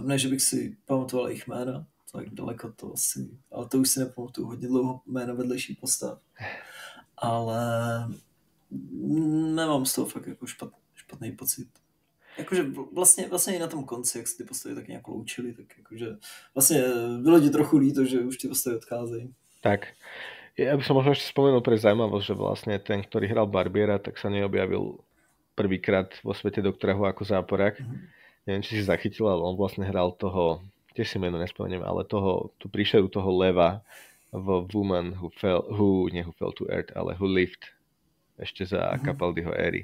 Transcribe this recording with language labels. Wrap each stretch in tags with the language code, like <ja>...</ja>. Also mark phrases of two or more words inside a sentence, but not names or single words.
<cs>Ne, že bych si pamatoval jejich jména, tak daleko to asi, ale to už si nepamatuju hodně dlouho jména vedlejších postav. Ale nemám z toho fakt jako špatný pocit. Jakože vlastně i na tom konci, jak se ty postavy tak nějak loučili, tak jakože vlastně bylo ti trochu líto, že už ty postavy odcházejí. Tak.</cs> <sk>Ja by som možno ešte spomenul pre zaujímavosť, že vlastne ten, ktorý hral Barbiera, tak sa neobjavil prvýkrát vo svete Doktora Who ako záporák. Neviem, či si zachytil, ale on vlastne hral toho, tiež si meno nespomeniem, ale tú príšeru toho leva v Woman Who Fell to Earth, ale Who Lived ešte za Capaldiho éry.</sk>